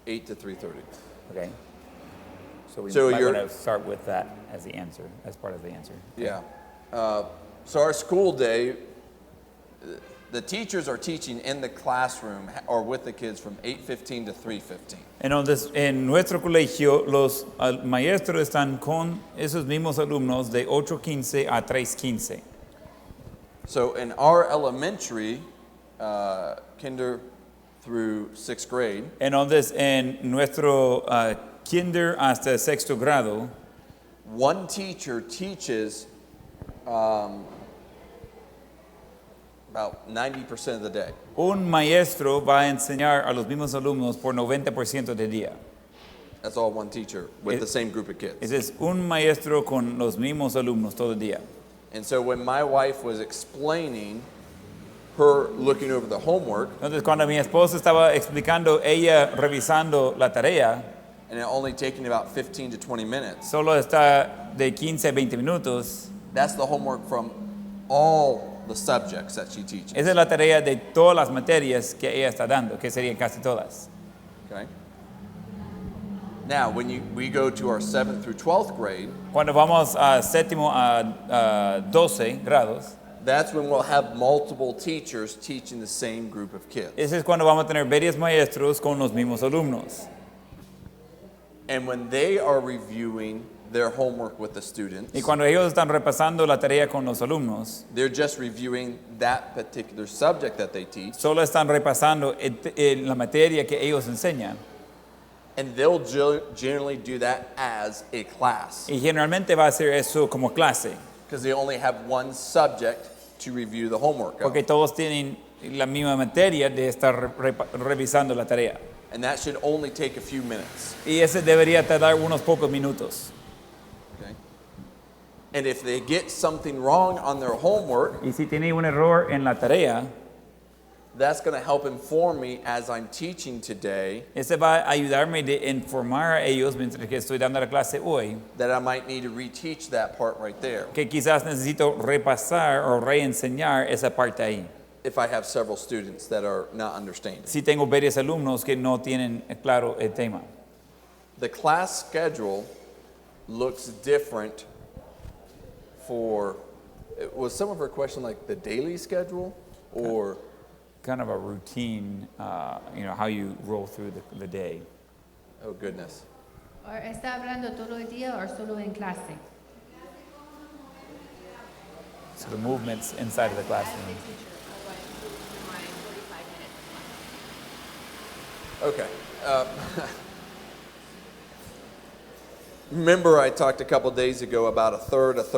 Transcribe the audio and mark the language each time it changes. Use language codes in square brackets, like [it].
[en] 8 to 3:30. Okay. So we So might you're- want to start with that as the answer, as part of the answer. Yeah. So our school day, the teachers are teaching in the classroom or with the kids from 8:15 to 3:15. [es] Entonces, en nuestro colegio, los maestros están con esos mismos alumnos de 8:15 a 3:15. [en] So in our elementary, kinder through 6th grade, [es] Entonces, en nuestro kinder hasta sexto grado, [en] one teacher teaches about 90% of the day. [es] un maestro va a enseñar a los mismos alumnos por 90% del día. [en] That's all one teacher with the same group of kids. [es] Ese es un maestro con los mismos alumnos todo el día. [en] And so when my wife was explaining her looking over the homework, [es] Entonces, cuando mi esposa estaba explicando, ella revisando la tarea, [en] and it only taking about 15 to 20 minutes, [es] solo está de 15 a 20 minutos. [en] that's the homework from all the subjects that she teaches. [es] Esa es la tarea de todas las materias que ella está dando, que serían casi todas. [en] Okay. Now, when we go to our 7th through 12th grade, [es] Cuando vamos a séptimo a 12 grados, [en] that's when we'll have multiple teachers teaching the same group of kids. [es] ese es cuando vamos a tener varios maestros con los mismos alumnos. [en] And when they are reviewing their homework with the students, [es] Y cuando ellos están repasando la tarea con los alumnos, [en] they're just reviewing that particular subject that they teach, [es] solo están repasando la materia que ellos enseñan. [en] and they'll generally do that as a class [es] Y generalmente va a ser eso como clase, [en] because they only have one subject to review the homework of. [es] porque todos tienen la misma materia de estar revisando la tarea. [en] And that should only take a few minutes. [es] Y ese debería tardar unos pocos minutos. [en] Okay? And if they get something wrong on their homework, [es] Y si tiene un error en la tarea, [en] that's going to help inform me as I'm teaching today [es] ese va a ayudarme de informar a ellos mientras que estoy dando la clase hoy, [en] that I might need to reteach that part right there [es] que quizás necesito repasar o reenseñar esa parte ahí. [en] if I have several students that are not understanding. [es] Si tengo varios alumnos que no tienen claro el tema. [en] The class schedule looks different for, was some of her question like the daily schedule or? Kind of a routine, how you roll through the day. Oh goodness. [es] ¿O está hablando todo el día o solo en clase? [en] So the movements inside of the classroom. Okay. Remember I talked a couple days ago about a third.